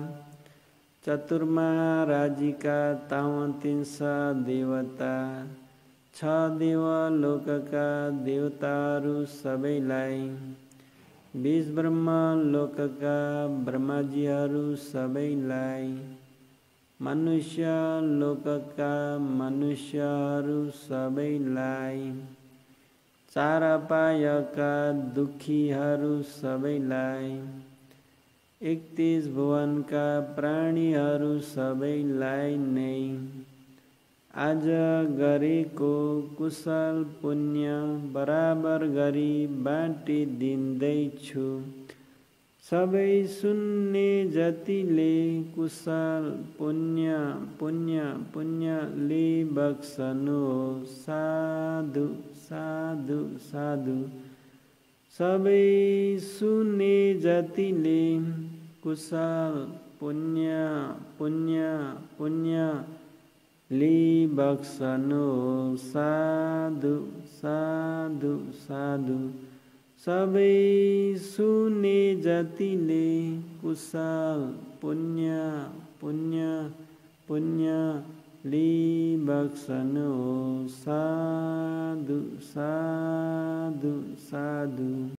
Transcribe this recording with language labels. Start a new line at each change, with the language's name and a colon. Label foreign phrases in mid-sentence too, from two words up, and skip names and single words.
Nepali: चतुर्महाराजिका तावतिंस देवता छ देवलोकका देवताहरू सबैलाई 20 ब्रह्म लोकका ब्रह्माजीहरू सबैलाई मनुष्य लोकका मनुष्यहरू सबैलाई 4 अपायका दुखीहरू सबैलाई 31 भुवनका प्राणीहरू सबैलाई नै आज गरेको कुशल पुण्य बराबर गरी बाँटिदिँदैछु सबै सुन्ने जतिले कुशल पुण्य पुण्य पुण्यले बक्सनु
Pali: साधु साधु साधु
Nepali: सबै सुन्ने जतिले कुशल पुण्य पुण्य पुण्य ले बक्सनु
Pali: साधु साधु साधु
Nepali: सबै सुने जतिले कुशल पुण्य पुण्य पुण्य ले बक्सनु
Pali: साधु साधु साधु